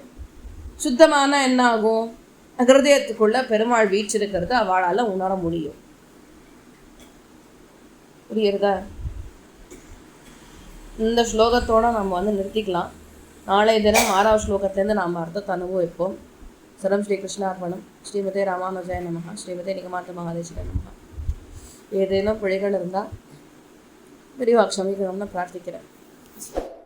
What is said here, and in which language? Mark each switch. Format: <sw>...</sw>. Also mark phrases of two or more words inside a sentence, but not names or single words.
<ta>சுத்தமான என்ன ஆகும், ஹிருதயத்துக்குள்ள பெருமாள் வீச்சிருக்கிறது அவளால் உணர முடியும். புரியுறதா? இந்த ஸ்லோகத்தோடு நம்ம நிறுத்திக்கலாம். நாளைய தினம் 6வது ஸ்லோகத்திலேருந்து நாம் அர்த்தத்தை அனுபவிப்போம்.</ta> <sa>सरं श्री कृष्णार्पणम्. श्रीमते रामानुजाय नमः. श्रीमते निगमान्त महादेशिकाय नमः.</sa> <ta>ஏதேனும் பிழைகள் இருந்தால் பெரியவா க்ஷமிக்கணும்னு பிரார்த்திக்கிறேன்.</ta>